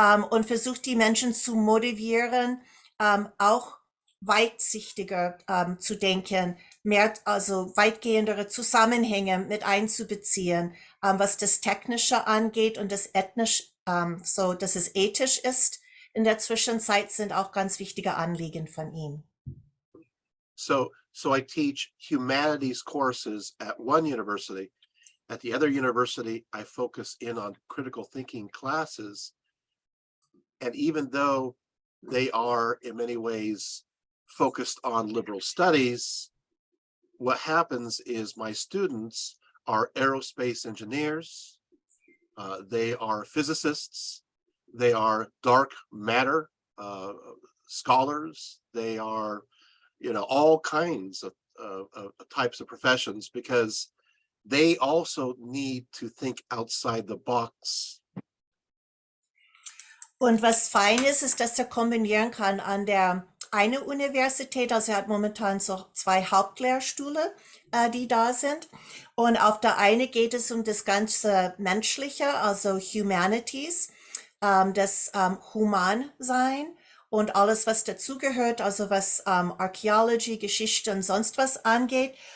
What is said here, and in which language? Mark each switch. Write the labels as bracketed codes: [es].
[de] Und versucht die Menschen zu motivieren, auch weitsichtiger zu denken, mehr, also weitgehendere Zusammenhänge mit einzubeziehen, was das Technische angeht und das ethnisch, so dass es ethisch ist. In der Zwischenzeit sind auch ganz wichtige Anliegen von ihm. [en] So I teach humanities courses at one university. At the other university, I focus in on critical thinking classes. And even though they are in many ways focused on liberal studies, what happens is my students are aerospace engineers, they are physicists, they are dark matter scholars, they are, all kinds of types of professions, because they also need to think outside the box. [de] Und was fein ist, dass er kombinieren kann an der eine Universität, also er hat momentan so 2 Hauptlehrstühle, die da sind. Und auf der eine geht es um das ganze Menschliche, also Humanities, das Humansein und alles, was dazugehört, also was Archaeology, Geschichte und sonst was angeht.